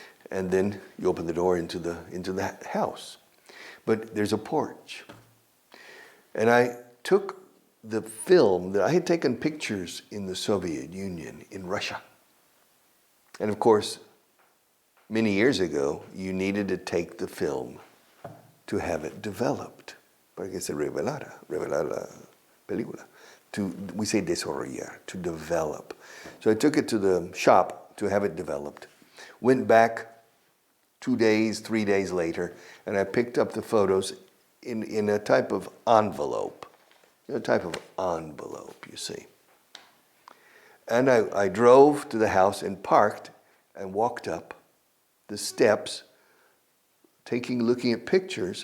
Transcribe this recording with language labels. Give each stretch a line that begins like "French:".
English: And then you open the door into the house. But there's a porch. And I took the film that I had taken pictures in the Soviet Union, in Russia. And of course, many years ago, you needed to take the film to have it developed.
Spanish: Para que se revelar la película.
English: We say desarrollar, to develop. So I took it to the shop to have it developed. Went back 2 days, 3 days later, and I picked up the photos in a type of envelope. A type of envelope, you see. And I drove to the house and parked and walked up the steps, looking at pictures.